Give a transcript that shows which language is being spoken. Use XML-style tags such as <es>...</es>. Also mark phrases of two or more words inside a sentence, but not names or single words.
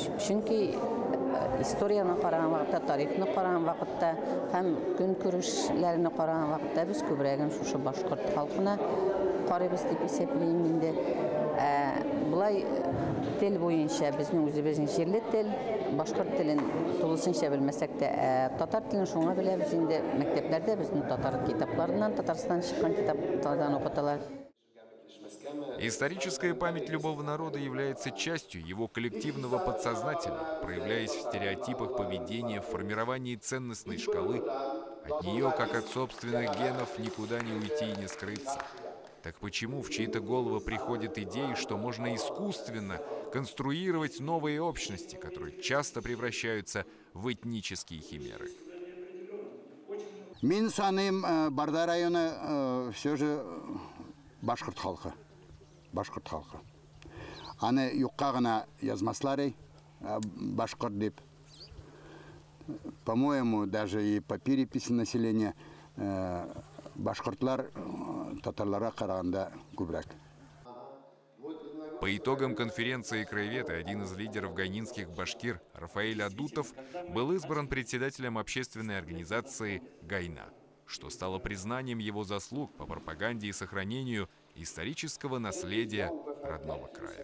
<tt>Чөнки историяны караган вакытта, тарихны караган вакытта һәм көн күрешләрне караган вакытта без күбрәгем шушы башкорт халкына карыйбыз дип исәплим инде. Булай тел буенча безнең үзебезнең җирле тел, башкорт телен тулысынча белмәсәк тә, татар телен шуңа беләбез инде. Мәктәпләрдә безнең татар китапларыннан, Татарстан чыккан китаплардан укыталар.</tt> <ru>Историческая память любого народа является частью его коллективного подсознательного, проявляясь в стереотипах поведения, в формировании ценностной шкалы. От нее, как от собственных генов, никуда не уйти и не скрыться. Так почему в чьи-то головы приходят идеи, что можно искусственно конструировать новые общности, которые часто превращаются в этнические химеры?</ru> <tt>Мин саныйм, Барда районы</tt> <ru>все же</ru> <tt>башкорт халкы. Башкорт халкы. Аны юкка гына язмаслар, башкорт дип.</tt> <ru>По-моему, даже и по переписи населения</ru> <tt>башкортлар татарларга караганда күбрәк.</tt> <ru>По итогам конференции краевед один из лидеров гайнинских башкир, Рафаэль Адутов, был избран председателем общественной организации «Гайна», что стало признанием его заслуг по пропаганде и сохранению исторического наследия родного края.</ru>